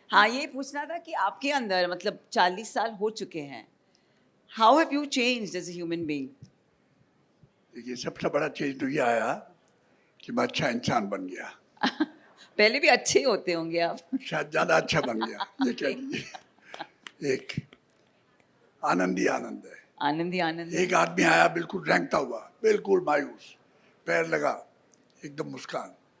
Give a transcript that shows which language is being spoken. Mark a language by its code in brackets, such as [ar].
[hi] हाँ, ये पूछना था कि आपके अंदर मतलब 40 साल हो चुके हैं. [en] How have you changed as a human being? [hi] देखिए, सबसे बड़ा चेंज तो ये आया कि मैं अच्छा इंसान बन गया. पहले भी अच्छे ही होते होंगे आप. शायद ज़्यादा अच्छा बन गया, ये कह लीजिए. एक आनंद ही आनंद है. आनंद ही आनंद. एक आदमी आया बिल्कुल रेंगता हुआ, बिल्कुल मायूस, पैर लगा, एकदम मुस्कान.